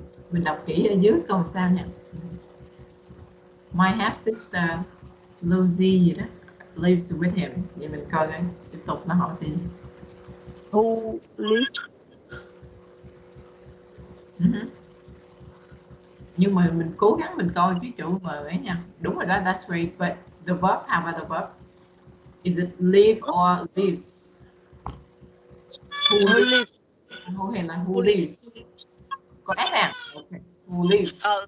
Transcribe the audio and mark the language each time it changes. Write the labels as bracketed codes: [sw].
[vi] Mình đọc kỹ ở dưới câu sao nha. [en] My half sister Lucy [vi] gì đó [en] lives with him. [vi] Vậy mình coi coi tiếp tục nó hỏi gì. [en] Who lives? [vi] Nhưng mà mình cố gắng mình coi cái chữ mà ấy nha. Đúng rồi đó, [en] that's great. But the verb, how about the verb? Is it live or lives? Who lives? Who [vi] hay là [en] who lives? [vi] Có S nào? [en] Okay. Who lives?